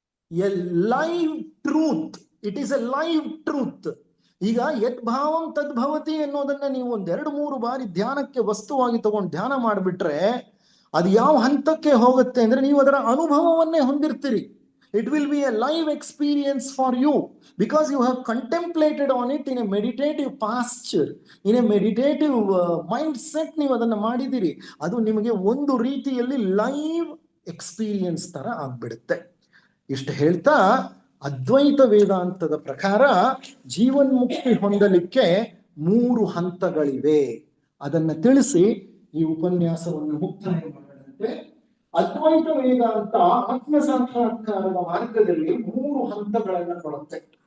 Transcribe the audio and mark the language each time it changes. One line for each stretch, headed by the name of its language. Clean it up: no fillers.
English: A live truth. It is a live truth.
Kannada: ಈಗ ಯದ್ಭಾವಂ ತದ್ಭವತಿ ಅನ್ನೋದನ್ನ ನೀವು 1-2-3 ಬಾರಿ ಧ್ಯಾನಕ್ಕೆ ವಸ್ತುವಾಗಿ ತಗೊಂಡು ಧ್ಯಾನ ಮಾಡಿಬಿಟ್ರೆ ಅದು ಯಾವ ಹಂತಕ್ಕೆ ಹೋಗುತ್ತೆ ಅಂದ್ರೆ, ನೀವು ಅದರ ಅನುಭವವನ್ನೇ ಹೊಂದಿರ್ತೀರಿ.
English: It will be a live experience for you because you have contemplated on it in a meditative posture, in a meditative mindset.
Kannada: ನೀವು ಅದನ್ನ ಮಾಡಿದಿರಿ. ಅದು ನಿಮಗೆ ಒಂದು ರೀತಿಯಲ್ಲಿ ಲೈವ್ ಎಕ್ಸ್ಪೀರಿಯನ್ಸ್ ತರ ಆಗ್ಬಿಡುತ್ತೆ. ಇಷ್ಟು ಹೇಳ್ತಾ, ಅದ್ವೈತ ವೇದಾಂತದ ಪ್ರಕಾರ ಜೀವನ್ಮುಕ್ತಿ ಹೊಂದಲಿಕ್ಕೆ 3 ಹಂತಗಳಿವೆ. ಅದನ್ನ ತಿಳಿಸಿ ಈ ಉಪನ್ಯಾಸವನ್ನು ಮುಕ್ತಾಯ ಮಾಡದಂತೆ, ಅದ್ವೈತ ವೇದಾಂತ ಆತ್ಮ ಸಾಕ್ಷಾತ್ಕಾರದ ಮಾರ್ಗದಲ್ಲಿ 3 ಹಂತಗಳನ್ನ ಕೊಡುತ್ತೆ.